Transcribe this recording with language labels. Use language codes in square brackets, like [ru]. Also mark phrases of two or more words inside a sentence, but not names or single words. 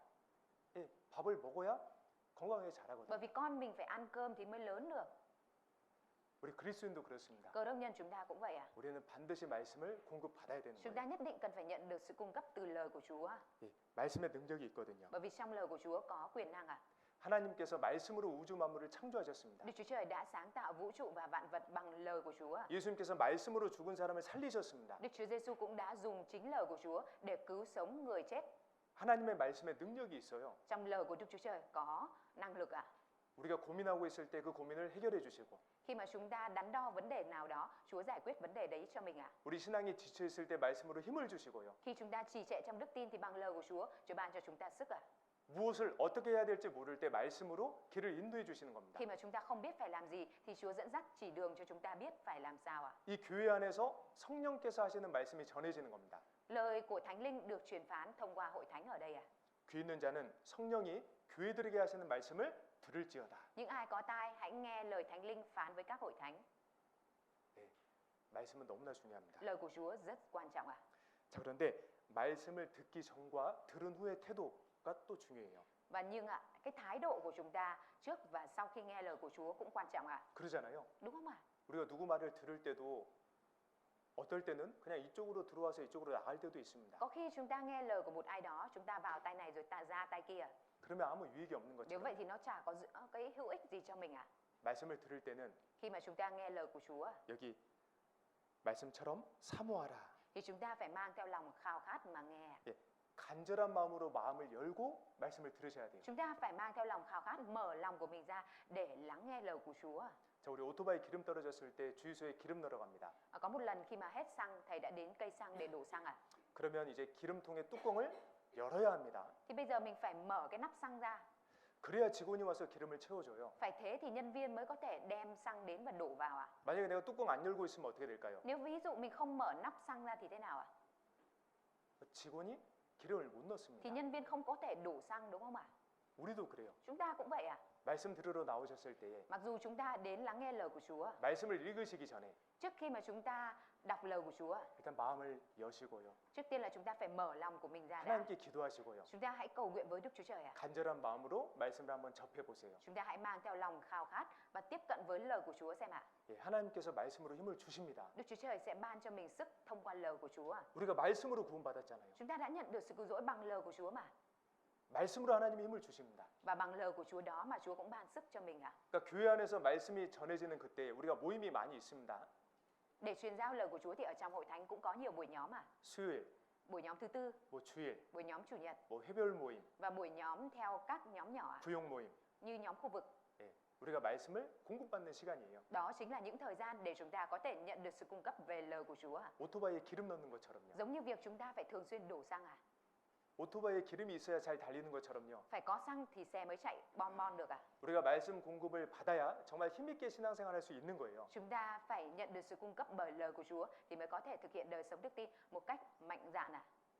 [ko] 예, 밥을 먹어야 건강하게 자라거든요. [vi] Bởi vì con mình phải ăn cơm thì mới lớn được. [ko] 우리 그리스도인도 그렇습니다. [vi] Cơ đốc nhân chúng ta cũng vậy à? [ko] 우리는 반드시 말씀을 공급받아야 되는 [vi] Chúng ta [ko] 거예요. [vi] nhất định cần phải nhận được sự cung cấp từ lời của Chúa. [ko] 예, 말씀의 능력이 있거든요. [vi] Bởi vì trong lời của Chúa có quyền năng à? [ko] 하나님께서 말씀으로 우주 만물을 창조하셨습니다. [vi] Đức Chúa Trời đã sáng tạo vũ trụ và vạn vật bằng lời của Chúa. [ko] 예수님께서 말씀으로 죽은 사람을 살리셨습니다. [vi] Đức Chúa Giêsu cũng đã dùng chính lời của Chúa để cứu sống người chết. [ko] 하나님의 말씀에 능력이 있어요. [vi] Trong lời của Đức Chúa Trời có năng lực à? [ko] 우리가 고민하고 있을 때 그 고민을 해결해 주시고 [vi] Khi mà chúng ta đắn đo vấn đề nào đó, Chúa giải quyết vấn đề đấy cho mình à? [ko] 우리 신앙이 지쳐 있을 때 말씀으로 힘을 주시고요. [vi] Khi chúng ta trì trệ trong đức tin thì bằng lời của Chúa ban cho chúng ta sức à? [ko] 무엇을 어떻게 해야 될지 모를 때 말씀으로 길을 인도해 주시는 겁니다. [vi] Khi mà chúng ta không biết phải làm gì thì Chúa dẫn dắt chỉ đường cho chúng ta biết phải làm sao à? [ko] 이 교회 안에서 성령께서 하시는 말씀이 전해지는 겁니다. [vi] Lời của Thánh Linh được truyền phán thông qua hội thánh ở đây à? [ko] 귀 있는 자는 성령이 교회들에게 하시는 말씀을 들을지어다. [vi] Những ai có tai hãy nghe lời Thánh Linh phán với các hội thánh. [ko] 네, 말씀은 너무나 중요합니다. [vi] Lời của Chúa rất quan trọng à? [ko] 자, 그런데 말씀을 듣기 전과 들은 후의 태도가 또 중요해요. [vi] Và nhưng cái thái độ của chúng ta trước và sau khi nghe lời của Chúa cũng quan trọng à? [ko] 그러잖아요. [vi] Đúng không ạ? [ko] 우리가 누구 말을 들을 때도 어떨 때는 그냥 이쪽으로 들어와서 이쪽으로 나갈 때도 있습니다. [vi] Có khi chúng ta nghe lời của một ai đó, chúng ta vào tay này rồi ta ra tay kia. [ko] 그러면 아무 유익이 없는 [vi] Nếu [ko] 것처럼 [vi] vậy thì nó chả có cái hữu ích gì cho mình à? [ko] 말씀을 들을 때는 [vi] Khi mà chúng ta nghe lời của Chúa [ko] 여기 말씀처럼 사모하라. [vi] thì chúng ta phải mang theo lòng khao khát mà nghe. [ko] 예, 간절한 마음으로 마음을 열고 말씀을 들으셔야 돼요. [vi] Chúng ta phải mang theo lòng khao khát, mở lòng của mình ra để lắng nghe lời của Chúa. [ko] 자, 우리 오토바이 기름 떨어졌을 때 주유소에 기름 넣으러 갑니다. [vi] Có một lần khi mà hết xăng, thầy đã đến cây xăng để đổ xăng à? [ko] 그러면 이제 기름통의 뚜껑을 열어야 합니다. [vi] Thì bây giờ mình phải mở cái nắp xăng ra. [ko] 그래야 직원이 와서 기름을 채워줘요. [vi] Phải thế thì nhân viên mới có thể đem xăng đến và đổ vào à? [ko] 만약에 내가 뚜껑 안 열고 있으면 어떻게 될까요? [vi] Nếu ví dụ mình không mở nắp xăng ra thì thế nào ạ? [ko] 직원이 기름을 못 [vi] Thì [ko] 넣습니다. [vi] nhân viên không có thể đổ xăng đúng không ạ? [ko] 우리도 그래요. [vi] Chúng ta cũng vậy à? [ko] 말씀 들으러 나오셨을 때에 [vi] Mặc dù chúng ta đến lắng nghe lời của Chúa, [ko] 말씀을 읽으시기 전에 [vi] trước khi mà chúng ta đọc lời của Chúa, [ko] 일단 마음을 여시고요. [vi] trước tiên là chúng ta phải mở lòng của mình ra đã. [ko] 하나님께 기도하시고요. [vi] Chúng ta hãy cầu nguyện với Đức Chúa Trời ạ. [ko] 간절한 마음으로 말씀을 한번 접해 보세요. [vi] Chúng ta hãy mang theo lòng khao khát và tiếp cận với lời của Chúa xem ạ. [ko] 예, 하나님께서 말씀으로 힘을 주십니다. [vi] Đức Chúa Trời sẽ ban cho mình sức thông qua lời của Chúa. [ko] 우리가 말씀으로 구원받았잖아요. [vi] Chúng ta đã nhận được sự cứu rỗi bằng lời của Chúa mà. [ko] 말씀으로 하나님이 힘을 주십니다. [vi] Và bằng lời của Chúa đó mà Chúa cũng ban sức cho mình ạ. [ko] 그러니까 교회 안에서 말씀이 전해지는 그때 우리가 모임이 많이 있습니다. [vi] Để truyền giao lời của Chúa thì ở trong hội thánh cũng có nhiều buổi nhóm à. [ko] 수요일, [vi] Buổi nhóm thứ tư, [ko] 뭐 주일, [vi] buổi nhóm chủ nhật [ko] 뭐 회별 모임, [vi] và buổi nhóm theo các nhóm nhỏ à. [ko] 부용 모임. [vi] Như nhóm khu vực. [ko] 예, 우리가 말씀을 공급받는 시간이에요. [vi] Đó chính là những thời gian để chúng ta có thể nhận được sự cung cấp về lời của Chúa à. [ko] 오토바이에 기름 넣는 것처럼요. [vi] Giống như việc chúng ta phải thường xuyên đổ xăng à. [ko] 오토바이에 기름이 있어야 잘 달리는 것처럼요. [vi] Phải có xăng thì xe mới chạy bon bon được à. [ko] 우리가 말씀 공급을 받아야 정말 힘있게 신앙생활할 수 있는 거예요. [vi] Chúng ta phải nhận được sự cung cấp bởi lời của Chúa thì mới có thể thực hiện đời sống đức tin một cách mạnh dạn à.